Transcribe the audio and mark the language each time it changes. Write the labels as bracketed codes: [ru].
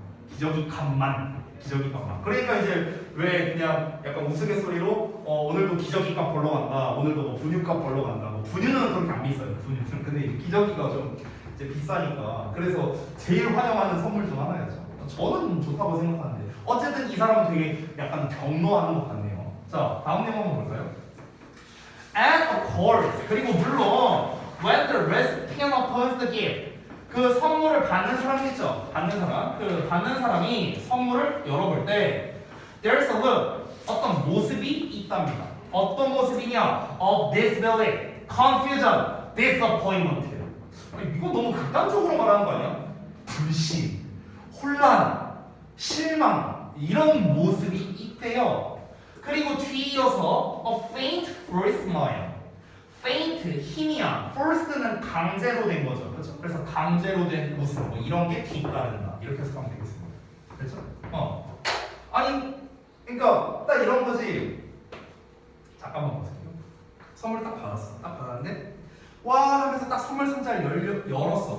[ko] 기저귀 값만. 그러니까 이제 왜 그냥 약간 우스갯소리로 오늘도 기저귀 값 벌러 간다. 오늘도 뭐 분유 값 벌러 간다. 뭐 분유는 그렇게 안 비싸요. 분유는. 근데 기저귀가 좀 이제 비싸니까. 그래서 제일 환영하는 선물 중 하나였죠. 저는 좋다고 생각하는데 어쨌든 이 사람은 되게 약간 경로하는 것 같네요. 자, 다음 내용 한번 볼까요? [en] And of course, [ko] 그리고 물론 [en] when the recipient opens the gift, [ko] 그 선물을 받는 사람이 있죠. 받는 사람이 선물을 열어볼 때 [en] there's a look, [ko] 어떤 모습이 있답니다. 어떤 모습이냐? [en] of disbelief, confusion, disappointment. [ko] 이거 너무 극단적으로 말하는 거 아니야? 불신, 혼란, 실망 이런 모습이 있대요. 그리고 뒤이어서 [en] a faint first smile. [ko] faint 힘이야. first는 강제로 된 거죠. 그렇죠? 그래서 강제로 된 모습 뭐 이런 게 뒤따른다. 이렇게 해석하면 되겠습니다. 그렇죠? 아니 그러니까 딱 이런 거지. 잠깐만 보세요. 선물 딱 받았어. 딱 받았는데 와 하면서 딱 선물 상자를 열었어.